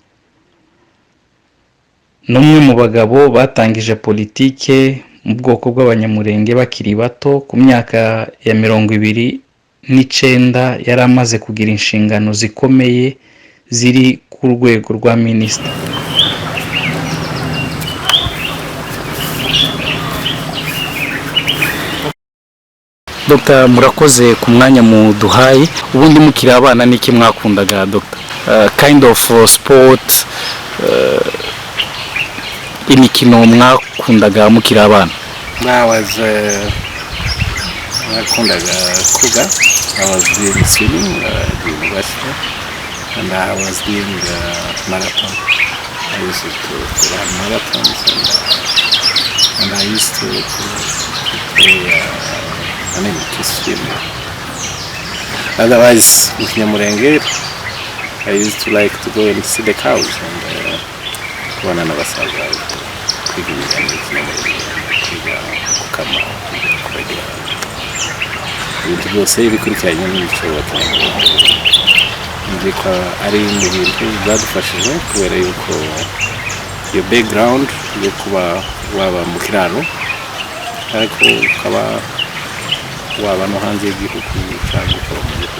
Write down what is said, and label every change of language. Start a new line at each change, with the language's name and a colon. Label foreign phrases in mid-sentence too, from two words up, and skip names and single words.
Kinyarwanda: Numwe mu bagabo batangije politike mu bwoko bw'abanyamurenge bakiri bato ku myaka ya 29 yari amaze kugira inshingano zikomeye ziri ku rwego rwa Ministiri. Dr. Murakoze ku mwanya mu duhaye. Ubundi mukiri abana niki mwakundaga Dr.
English: Kind of sport
Kinyarwanda: imikino mwakundaga mukiri abana? nakundaga koga.
English: I was doing swimming at the university and I was doing marathon. I used to run marathons and I used to play to swim. Otherwise, with Nyamurenge, I used to like to go and see the cows and one another side
Kinyarwanda: kwigira kwiga kukama kwigira ibintu byose bikurikiranye n'imico y'Abanyarwanda.
English: Ndiko ari mu bintu byadufashije kubera yuko iyo background yo kuba waba mu kiraro ariko ukaba waba no hanze y'igihugu cyangwa ukaba mu gihugu.